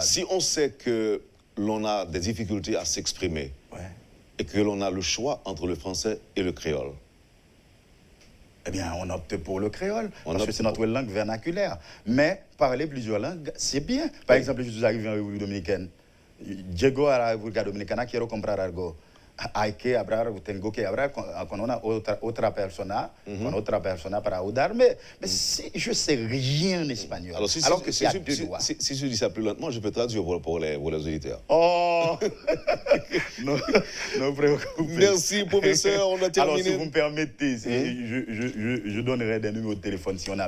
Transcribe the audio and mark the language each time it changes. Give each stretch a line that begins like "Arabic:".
French: Si on sait que l'on a des difficultés à s'exprimer et que l'on a le choix entre le français et le créole, eh bien, on opte pour le créole, parce que c'est notre langue vernaculaire. Mais parler plusieurs langues, c'est bien. Par exemple, je suis arrivé en République dominicaine.
Spanish: Llego a la República Dominicana, quiero comprar algo. Hay que hablar, tengo que hablar con una otra persona para ayudarme.
French: Mais si je ne sais rien en espagnol, alors que c'est à deux doigts. Si je dis ça plus lentement, je peux traduire pour les auditeurs. Oh non, non, préoccupez. Merci, professeur, on a terminé. Alors, si vous me permettez, je donnerai des numéros de téléphone si on a